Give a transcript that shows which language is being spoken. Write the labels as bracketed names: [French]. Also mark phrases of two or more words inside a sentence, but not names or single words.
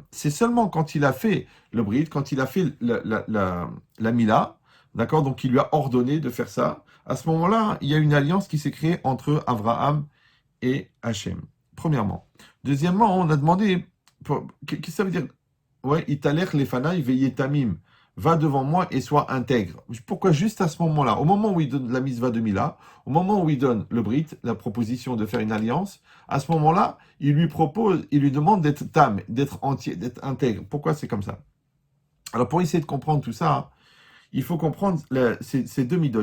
[French] C'est seulement quand il a fait le Brit, quand il a fait la Mila, d'accord, donc il lui a ordonné de faire ça. À ce moment-là, il y a une alliance qui s'est créée entre Avraham et Hachem. Premièrement. Deuxièmement, on a demandé, qu'est-ce que ça veut dire? Ouais, [Hebrew] התהלך לפני והיה תמים. [French] Va devant moi et sois intègre. Pourquoi juste à ce moment-là? Au moment où il donne la mitzvah de Mila, au moment où il donne le Brit, la proposition de faire une alliance, à ce moment-là, il lui demande d'être tam, d'être entier, d'être intègre. Pourquoi c'est comme ça? Alors pour essayer de comprendre tout ça, il faut comprendre ces deux midot.